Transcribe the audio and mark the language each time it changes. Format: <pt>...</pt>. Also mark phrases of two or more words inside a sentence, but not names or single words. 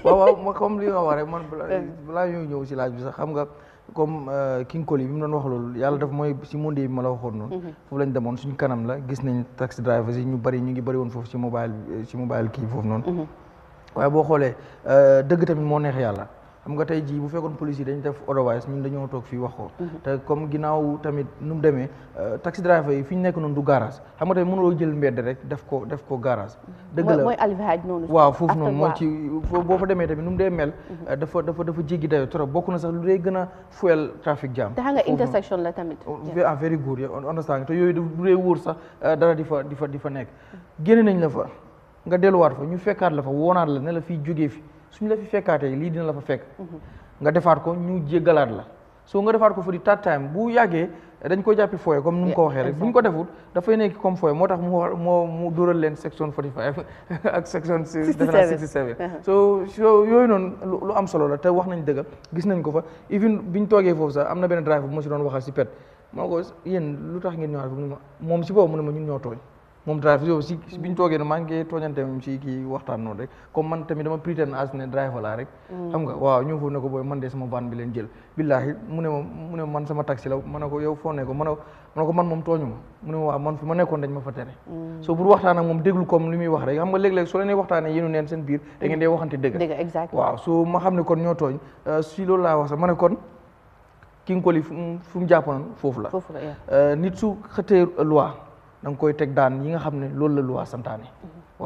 <wo>waaw ma comme li nga wax rek man balaa ñoo ñëw si laaj bi sax xam nga comme King Koli bi mu doon wax loolu yàlla daf mooy si monde bi ma la waxoon noonu foofu lañ demoon suñu kanam la gis nañ</wo> <en>taxi drivers</en> <wo>yi ñu ngi bëri woon foofu si mobile kii foofu noonu waaye boo xoolee dëgg tamit moo neex yàlla xam nga tey jii bu fekkoon police yi dañ def otherwise ñun dañoo toog fii wax ko te comme ginnaaw tamit nu mu demee</wo> <en>taxi driver</en> <wo>yi fi ñu nekk noonu du garage xam nga tamit mënuloo jël mbedd rek def ko garage dëgg la mooy alvihaj noonu waaw foofu noonu mooy ci boo fa demee tamit nu mu dee mel dafa jéggi dayo trop bokk na sax lu dee gën a</wo> <en>fuel traffic jam</en> <wo>te xam nga intersection la tamit</wo> <en>very good understand</en> <wo>te yooyu du dee wóor sax dara di fa nekk génne nañ la fa nga delluwaat fa ñu fekkaat la fa woonaat la ne la fii jógee fi suñu la fi fekkaatee lii dina la fa fekk nga defaat ko ñu jéggalaat la soo nga defaat ko fa di</wo> <en>third time</en> <wo>bu yàggee dañ ko jàppi fooye comme nu mu ko waxee rek bu ñu ko defut dafay nekk comme fooye moo tax mu dóoral leen section 45 ak section 67 so yooyu noonu lu am solo la te wax nañ dëgg gis nañ ko fa even biñ toogee foofu sax am na benn driver bu ma si doon waxal si pet moo ko yéen lu tax ngeen ñëwaat moom si boobu mu ne ma ñun ñoo tooñ moom drive yow si biñ toogee maa ngi tooñante moom si kii waxtaan noonu rek comme man tamit dama</wo> <en>pretend as</en> <wo>ne driver laa rek xam nga waaw ñëw foofu ne ko booy man de sama van bi leen jël billaahi mu ne man sama taxi la ma ne ko yow foo ne ko ma ne ko man moom tooñu ma mu ne ma waaw man fi ma nekkoon dañ ma fa tere so pour waxtaan ak moom déglu comme li muy wax rek xam nga léeg-léeg soo leen waxtaanee yéenu neen seen biir da ngeen dee waxante dëgg waaw so ma xam ne kon ñoo tooñ si loolu laa wax sax ma ne kon King Koli fu mu jàppoon foofu la nit su xëtee loi da nga koy teg daan yi nga xam ne loolu la loi santaane waaw</wo>